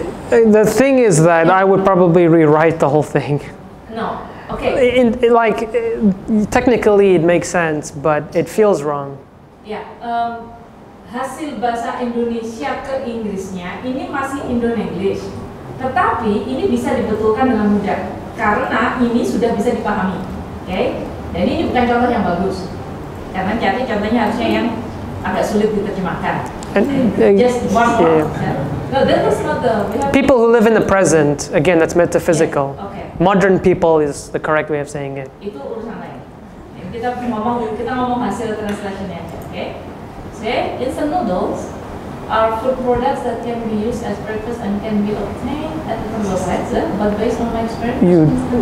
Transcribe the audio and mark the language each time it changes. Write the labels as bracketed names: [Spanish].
[English] The thing is that I would probably rewrite the whole thing. No. Okay. Technically it makes sense, but it feels wrong. [Indonesian] Ya, hasil bahasa Indonesia ke Inggrisnya ini masih Indo-English, tetapi ini bisa dibetulkan dengan mudah karena ini sudah bisa dipahami. Okay? Jadi ini bukan contoh yang bagus, karena contohnya harusnya yang agak sulit diterjemahkan. [English] Just one more. No, that was not the. People who live in the present, again, that's metaphysical. Yes. Okay. Modern people is the correct way of saying it. [Indonesian] Itu urusan lain. Kita ngomong hasil translationnya aja, oke? [English] Say, instant noodles are food products that can be used as breakfast and can be obtained at the sites, but based on my experience,